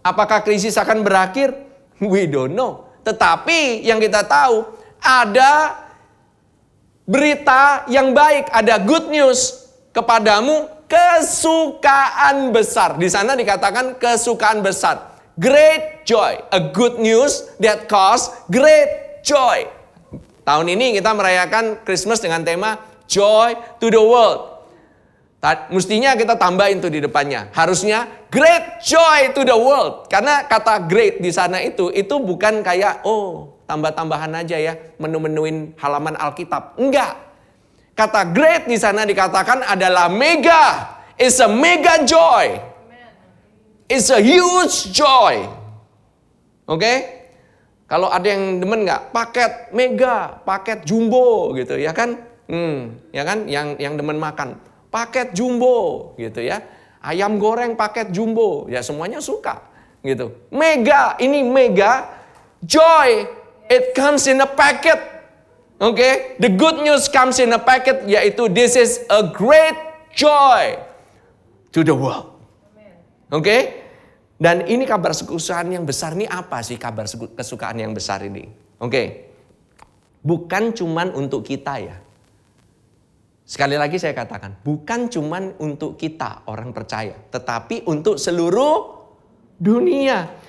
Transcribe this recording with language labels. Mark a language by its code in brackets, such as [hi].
[id] Apakah krisis akan berakhir? [en] We don't know. [id] Tetapi yang kita tahu, ada berita yang baik, ada [en] good news [id] kepadamu, kesukaan besar. Di sana dikatakan kesukaan besar. [en] Great joy, a good news that cause great joy. [id] Tahun ini kita merayakan Christmas dengan tema Joy to the World. Mestinya kita tambahin tuh di depannya. Harusnya great joy to the world. Karena kata great di sana itu bukan kayak tambah-tambahan aja ya, menu-menuin halaman Alkitab. Enggak. Kata great di sana dikatakan adalah mega. [en] It's a mega joy. It's a huge joy. Oke? [id] Kalau ada yang demen nggak? Paket mega, paket jumbo gitu ya kan? Ya kan? Yang demen makan. Paket jumbo gitu ya. Ayam goreng paket jumbo. Ya semuanya suka gitu. [en] Mega, [id] ini mega. [en] Joy, it comes in a packet. Oke? The good news comes in a packet. [id] Yaitu [en] this is a great joy to the world. [id] Oke? Dan ini kabar kesukaan yang besar. Ini apa sih kabar kesukaan yang besar ini? Oke? Bukan cuman untuk kita ya. Sekali lagi saya katakan, bukan cuman untuk kita orang percaya, tetapi untuk seluruh dunia.